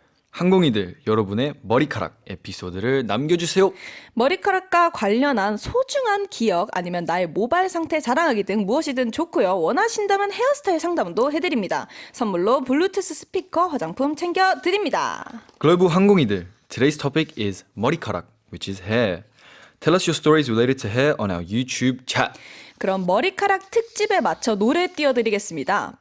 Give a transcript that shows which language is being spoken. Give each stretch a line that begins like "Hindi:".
Korean: 항공이들 여러분의 머리카락 에피소드를 남겨주세요. 머리카락과 관련한 소중한 기억 아니면 나의 모발 상태 자랑하기 등 무엇이든 좋고요. 원하신다면 헤어스타일 상담도 해드립니다. 선물로 블루투스 스피커 화장품 챙겨드립니다.
English: 글로브 항공이들 Today's topic is 머리카락, which is hair. Tell us your stories related to hair on our YouTube chat.
Korean: 그럼 머리카락 특집에 맞춰 노래 띄워드리겠습니다.